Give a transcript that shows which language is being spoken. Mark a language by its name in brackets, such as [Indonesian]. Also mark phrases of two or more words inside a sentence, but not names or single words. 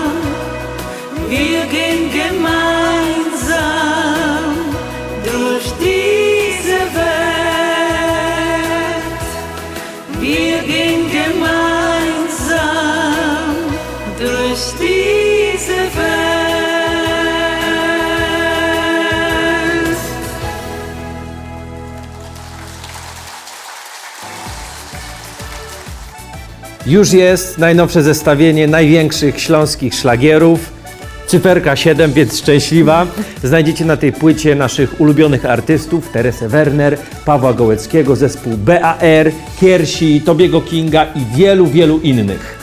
[German] Wir gehen gemeinsam durch diese Welt. Wir gehen gemeinsam durch diese Welt. [Polish] Już jest najnowsze zestawienie największych śląskich szlagierów. Cyferka 7, więc szczęśliwa. Znajdziecie na tej płycie naszych ulubionych artystów: Teresę Werner, Pawła Gołeckiego, zespół BAR, Kiersi, Tobiego Kinga i wielu, wielu innych.